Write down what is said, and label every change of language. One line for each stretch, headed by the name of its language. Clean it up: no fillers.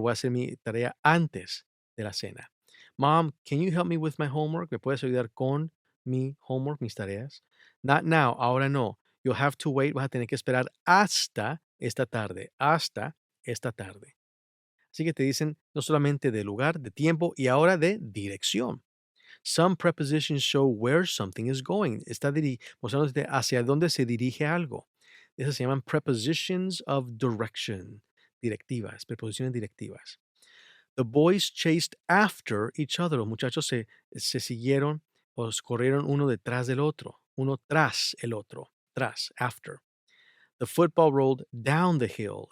Spanish: Voy a hacer mi tarea antes de la cena.
English: Mom, can you help me with my homework?
Spanish: ¿Me puedes ayudar con mi homework, mis tareas?
English: Not now.
Spanish: Ahora no.
English: You'll have to wait.
Spanish: Vas a tener que esperar hasta esta tarde. Hasta esta tarde. Así que te dicen no solamente de lugar, de tiempo y ahora de dirección.
English: Some prepositions show where something is going.
Spanish: Está mostrándote hacia dónde se dirige algo. Esas se llaman
English: prepositions of direction.
Spanish: Directivas, preposiciones directivas.
English: The boys chased after each other.
Spanish: Los muchachos se siguieron o corrieron uno detrás del otro. Uno tras el otro. Tras, after.
English: The football rolled down the hill.